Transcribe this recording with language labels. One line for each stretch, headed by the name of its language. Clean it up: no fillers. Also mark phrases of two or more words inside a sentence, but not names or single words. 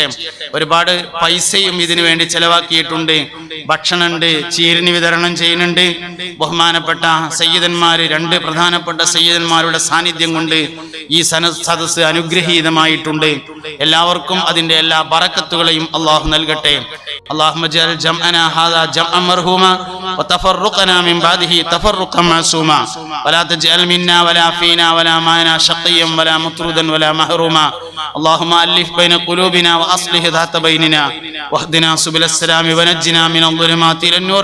Malayalam: ഒരുപാട് പൈസയും ഇതിനു വേണ്ടി ചെലവാക്കിയിട്ടുണ്ട്. ഭക്ഷണമുണ്ട്, ചീരിനി വിതരണം ചെയ്യുന്നുണ്ട്. ബഹുമാനപ്പെട്ട സയ്യിദന്മാര്, 2 പ്രധാനപ്പെട്ട സയ്യിദന്മാരുടെ സാന്നിധ്യം കൊണ്ട് ഈ സദസ്സ് അനുഗ്രഹീതമായിട്ടുണ്ട്. എല്ലാവർക്കും അതിന്റെ എല്ലാ ബറക്കത്തുകളെയും അല്ലാഹു നൽകട്ടെ.
Arabic: اللهم اجعل جمعنا هذا جمعا مرحوما وتفرقنا من بعده تفرقا معصوما ولا تجعل منا ولا فينا ولا معنا شقيا ولا مطردا ولا محروما. اللهم ألف بين قلوبنا وأصلح ذات بيننا واهدنا سبل السلام ونجنا من الظلمات إلى النور.